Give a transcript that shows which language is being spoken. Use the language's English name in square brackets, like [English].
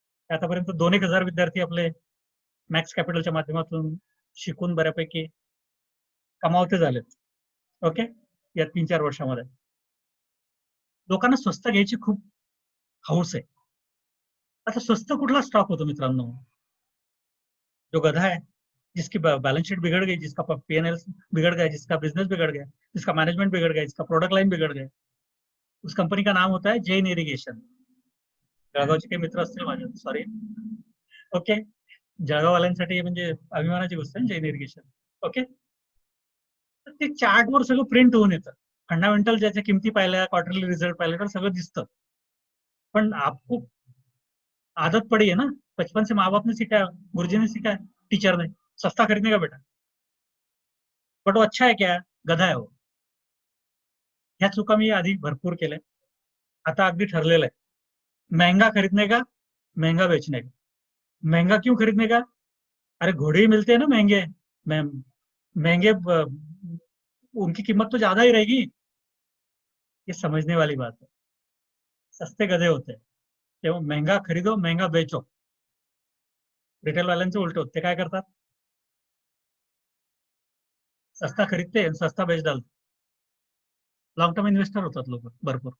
[Marathi] आतापर्यंत 2,000 विद्यार्थी आपले मॅक्स कॅपिटलच्या माध्यमातून शिकून बऱ्यापैकी कमावते झालेत. ओके, या 3-4 वर्षामध्ये लोकांना स्वस्त घ्यायची खूप हौस आहे. आता स्वस्त कुठला स्टॉक होतो मित्रांनो? [Hindi] जो गधा है, जिसकी बैलेंस शीट बिगड़ गई, जिसका P&L बिगड़ गया, जिसका बिजनेस बिगड़ गया, जिसका मैनेजमेंट बिगड़ गया, जिसका प्रोडक्ट लाइन बिगड़ गया, उस कंपनी का नाम होता है जैन इरिगेशन. [Marathi] जळगावचे काही मित्र असतील माझे, सॉरी. ओके, जळगाववाल्यांसाठी म्हणजे अभिमानाची गोष्ट आहे जैन इरिगेशन. ओके, तर ते चार्टवर सगळं प्रिंट होऊन येतं. फंडामेंटल ज्याच्या किमती पाहिल्या, क्वार्टरली रिझल्ट पाहिल्या तर सगळं दिसतं. [Hindi] पण आपको आदत पड़ी है ना, बचपन से माँ बाप ने सिखाया, गुरुजी ने सिखाया, टीचर ने, सस्ता खरीदने का बेटा. बट वो अच्छा है क्या? [Marathi] गधा आहे वो. ह्या चुका मी आधी भरपूर केल्या. आता अगदी ठरलेलं आहे, [Hindi] महंगा खरीदने का, महंगा बेचने का. महंगा क्यों खरीदने का? अरे घोड़े ही मिलते हैं ना महंगे, महंगे उनकी कीमत तो ज्यादा ही रहेगी. ये समझने वाली बात है. सस्ते गधे होते हैं, तेव्हा महंगा खरीदो, महंगा बेचो. [Marathi] रिटेल वाल्यांचे उलट होते, काय करतात? [Hindi] सस्ता खरीदते [Marathi] आणि [Hindi] सस्ता बेच डालते. [Marathi] लॉंग टर्म इन्व्हेस्टर होतात लोक भरपूर.